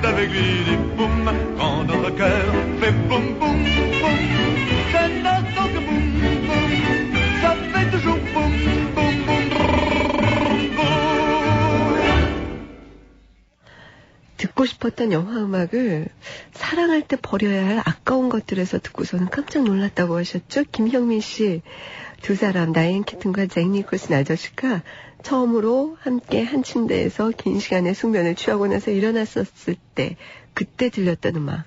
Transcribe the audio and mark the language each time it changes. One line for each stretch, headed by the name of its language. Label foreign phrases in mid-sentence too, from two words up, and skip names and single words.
French: bidi boum, quand notre cœur fait boum boum boum, ça n'attend que boum boum, ça fait toujours boum boum boum boum.
Korean: 듣고 싶었던 영화 음악을 사랑할 때 버려야 할 아까운 것들에서 듣고서는 깜짝 놀랐다고 하셨죠? 김형민 씨. 두 사람, 다이앤 키튼과 잭 니콜슨 아저씨가 처음으로 함께 한 침대에서 긴 시간의 숙면을 취하고 나서 일어났었을 때, 그때 들렸던 음악.